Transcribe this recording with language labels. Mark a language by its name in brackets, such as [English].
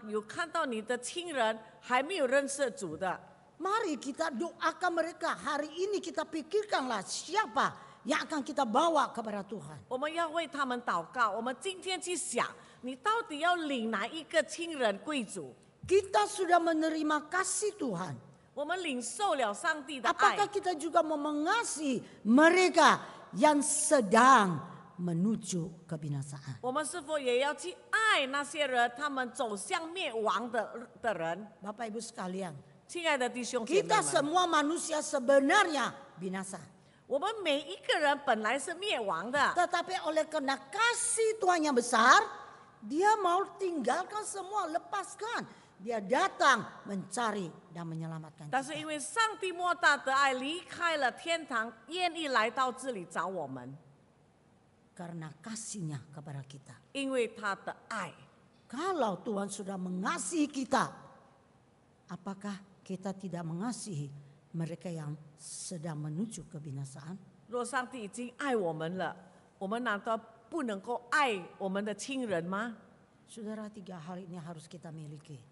[Chinese] 有看到你的亲人还没有认识主的， [Indonesian] Mari kita doakan mereka. Hari ini kita pikirkanlah siapa yang akan kita bawa kepada Tuhan. [Chinese] 我们要为他们祷告。我们今天去想，你到底要领哪一个亲人归主？ [Indonesian] Kita sudah menerima kasih Tuhan. [Chinese] 我们领受了上帝的爱 [Indonesian] Apakah，kita juga mau mengasihi mereka yang sedang menuju kebinasaan? [Chinese] 我们是否也要去爱那些人，他们走向灭亡的人？ [Indonesian] Bapak Ibu sekalian, [Chinese] 亲爱的弟兄姐妹 [Indonesian] kita [Chinese] 们， [Indonesian] semua manusia sebenarnya binasa. [Chinese] 我们每一个人本来是灭亡的， [Indonesian] Tetapi oleh karena kasih Tuhan yang besar, Dia mau tinggalkan semua, lepaskan. Dia datang mencari dan menyelamatkan [Chinese] 但是 [Indonesian] kita. [Chinese] 因为上帝莫大的爱离开了天堂，愿意来到这里找我们， [Indonesian] Karena kasihnya kepada kita. [Chinese] 因为他的爱。 [Indonesian] Kalau Tuhan sudah mengasihi kita, apakah kita tidak mengasihi mereka yang sedang menuju kebinasaan? [Chinese] 若上帝已经爱我们了，我们难道不能够爱我们的亲人吗？ [Indonesian] Saudara, 3 hal ini harus kita miliki.